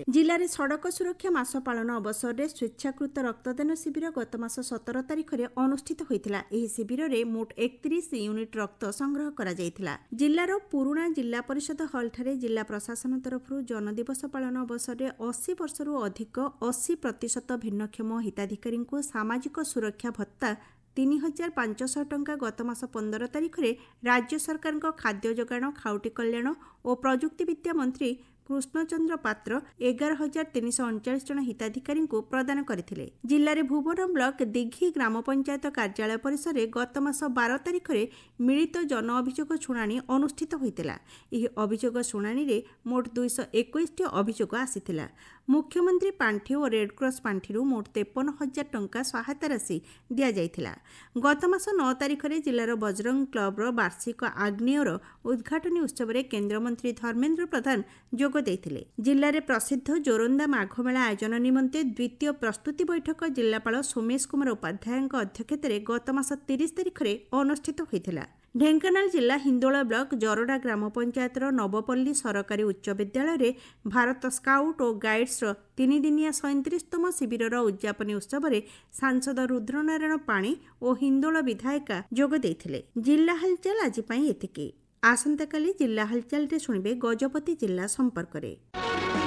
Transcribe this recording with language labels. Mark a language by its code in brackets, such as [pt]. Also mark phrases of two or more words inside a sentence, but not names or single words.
[or] ଜିଲ୍ଲା ରେ ସଡ଼କ ସୁରକ୍ଷା ମାସ ପାଳନ ଅବସର ରେ ସ୍ୱେଚ୍ଛାକୃତ ରକ୍ତଦାନ ଶିବିର ଗତ ମାସ 17 ତାରିଖ ରେ ଅନୁଷ୍ଠିତ ହୋଇଥିଲା। ଏହି ଶିବିର ରେ ମୋଟ 31 ୟୁନିଟ ରକ୍ତ ସଂଗ୍ରହ କରା ଯାଇଥିଲା। ଜିଲ୍ଲାର ପୁରୁଣା ଜିଲ୍ଲା ପରିଷଦ ହଲ ଠାରେ ଜିଲ୍ଲା ପ୍ରଶାସନ ତରଫରୁ ଜନ ଦିବସ ପାଳନ ଅବସର ରେ 80 ବର୍ଷରୁ ଅଧିକ 80% ଭିନ୍ନକ୍ଷମ ହିତାଧିକାରୀ କୁ ସାମାଜିକ ସୁରକ୍ଷା ଭତ୍ତା 3,500 ଟଙ୍କା ଗତ ମାସ 15 ତାରିଖ ରେ ରାଜ୍ୟ ସରକାର ଖାଦ୍ୟ ଯୋଗାଣ ଖାଉଟି କଲ୍ୟାଣ ଓ ପ୍ରଯୁକ୍ତି ବିଦ୍ୟା ମନ୍ତ୍ରୀ କୃଷ୍ଣଚନ୍ଦ୍ର ପାତ୍ର 11,339 ଜଣ ହିତାଧିକାରୀ କୁ ପ୍ରଦାନ କରିଥିଲେ। ଜିଲ୍ଲା ରେ ଭୁବନ ବ୍ଲକ ଦିଘି ଗ୍ରାମ ପଞ୍ଚାୟତ କାର୍ଯ୍ୟାଳୟ ପରିସର ରେ ଗତ ମାସ 12 ତାରିଖ ରେ ମିଳିତ ଜନ ଅଭିଯୋଗ ଶୁଣାଣି ଅନୁଷ୍ଠିତ ହୋଇଥିଲା। ଏହି ଅଭିଯୋଗ ଶୁଣାଣି ରେ ମୋଟ 221 ଟି ଅଭିଯୋଗ ଆସିଥିଲା। ମୁଖ୍ୟମନ୍ତ୍ରୀ ପାଣ୍ଠି ଓ ରେଡ କ୍ରସ ପାଣ୍ଠିରୁ ମୋଟ 53,000 ଟଙ୍କା ସହାୟତା ରାଶି ଦିଆ ଯାଇଥିଲା। ଗତ ମାସ 9 ତାରିଖ ରେ ଜିଲ୍ଲାର ବଜରଙ୍ଗ କ୍ଲବ ର ବାର୍ଷିକ ଆଗ୍ନେୟର ଉଦ୍ଘାଟନୀ ଉତ୍ସବ ରେ କେନ୍ଦ୍ର ମନ୍ତ୍ରୀ ଧର୍ମେନ୍ଦ୍ର ପ୍ରଧାନ ଯୋଗ ଦେଇଥିଲେ। ଜିଲ୍ଲା ରେ ପ୍ରସିଦ୍ଧ ଯୋରନ୍ଦା ମାଘ ମେଳା ଆୟୋଜନ ନିମନ୍ତେ ଦ୍ୱିତୀୟ ପ୍ରସ୍ତୁତି ବୈଠକ ଜିଲ୍ଲାପାଳ ସୋମେଶ କୁମାର ଉପାଧ୍ୟାୟ ଅଧ୍ୟକ୍ଷତାର ଗତ ମାସ 30 ତାରିଖ ରେ ଅନୁଷ୍ଠିତ ହୋଇଥିଲା। ଢେଙ୍କାନାଳ ଜିଲ୍ଲା ହିନ୍ଦୋଳ ବ୍ଲକ ଜରଡା ଗ୍ରାମ ପଞ୍ଚାୟତର ନବପଲ୍ଲୀ ସରକାରୀ ଉଚ୍ଚ ବିଦ୍ୟାଳୟ ରେ ଭାରତ ସ୍କାଉଟ ଓ ଗାଇଡ୍ସ 3 ଦିନିଆ 37ତମ ଶିବିର ଉଦ୍ଯାପନୀ ଉତ୍ସବ ରେ ସାଂସଦ ରୁଦ୍ରନାରାୟଣ ପାଣି ଓ ହିନ୍ଦୋଳ ବିଧାୟିକା ଯୋଗ ଦେଇଥିଲେ। ଜିଲ୍ଲା ହାଲଚାଲ ଆଜି ପାଇଁ ଏତିକି। ଆସନ୍ତାକାଲି ଜିଲ୍ଲା ହାଲଚାଲ ରେ ଶୁଣିବେ ଗଜପତି ଜିଲ୍ଲା ସମ୍ପର୍କ ରେ।